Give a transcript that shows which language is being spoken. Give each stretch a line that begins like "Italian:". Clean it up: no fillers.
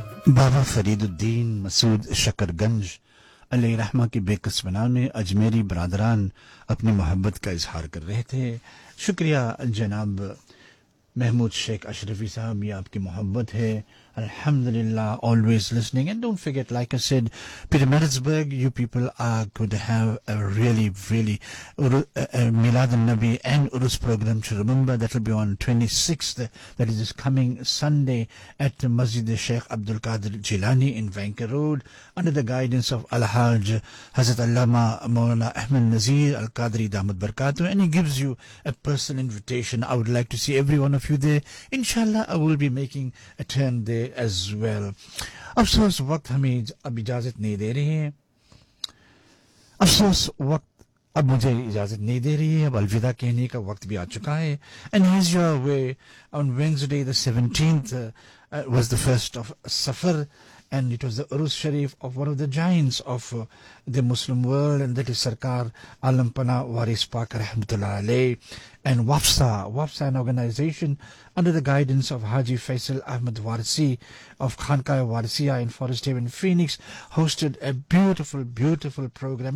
Urdu: بابا فرید الدین مسعود شکر گنج علیہ رحمہ کے بے کسمنا میں اجمیری برادران اپنی محبت کا اظہار کر رہے تھے. شکریہ جناب محمود شیخ اشرفی صاحب, یہ آپ کی محبت ہے.
English: Alhamdulillah, always listening. And don't forget, like I said, Pietermaritzburg, you people are going to have a really, really Milad al-Nabi and Urus program to remember. That will be on 26th, that is this coming Sunday, at Masjid Sheikh Abdul Qadir Jilani in Vanker Road, under the guidance of Al-Haj Hazrat Allama Maulana Ahmed Nazir Al-Qadri Damat Barkatu. And he gives you a personal invitation. I would like to see every one of you there. Inshallah, I will be making a turn there as well.
Urdu: افسوس وقت ہمیں اب اجازت نہیں دے رہی ہے, افسوس وقت اب مجھے اجازت نہیں دے رہی ہے, اب الوداع کہنے کا وقت بھی آ چکا ہے.
English: And as you are away on Wednesday the 17th was the first of Safar, and it was the Urus Sharif of one of the giants of the Muslim world, and that is Sarkar Alam Pana Waris Pakar Rahmatullah Alayh. And Wafsa, an organization under the guidance of Haji Faisal Ahmed Warsi of Khankai Warsiya in Forest Haven, Phoenix, hosted a beautiful, beautiful program.